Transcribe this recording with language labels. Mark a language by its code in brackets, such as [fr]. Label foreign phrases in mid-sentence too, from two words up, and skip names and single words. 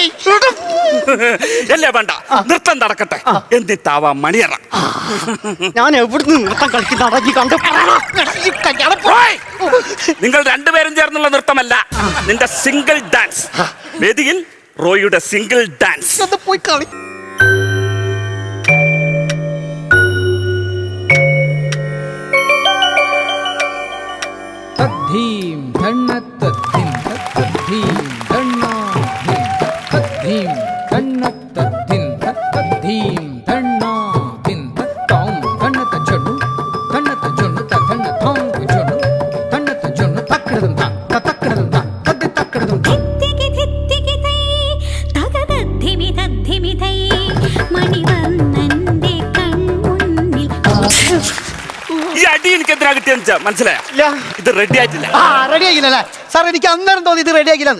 [ml] അല്ലേ വേണ്ട, നൃത്തം നടക്കട്ടെ, എന്നിട്ടാവാം മണിയറ. ഞാൻ എവിടുന്ന് നൃത്തം കളിക്കുന്ന കണ്ടു. നിങ്ങൾ രണ്ടുപേരും ചേർന്നുള്ള നൃത്തമല്ല, നിന്റെ [en] single dance. [ml] വേദിയിൽ റോയിയുടെ [en] single dance. [ml] പോയി കളി. तद्धीं धन्नत्तद्धिं तद्धीं धन्नाधिं तद्धीं धन्नत्तद्धिं तद्धीं धन्नाधिं तत्तां धन्नतजनु धन्नतजनु तधन्नतां कुजनु धन्नतजनु तक्रदं तक्रदं तद्दि तक्रदं ധിത്തികിതൈ തകതദ്ധിമിതദ്ധിമിതൈ മണിവർണ്ണന്റെ കൺമുന്നിൽ. ഈ അടി എനിക്ക് എന്തിനാ കിട്ടിയെന്ന് മനസ്സിലായോ? ഇത് റെഡി ആയിട്ടില്ല. റെഡി ആക്കില്ലല്ലേ സാർ? എനിക്ക് അന്നേരം തോന്നി ഇത് റെഡി ആക്കില്ല.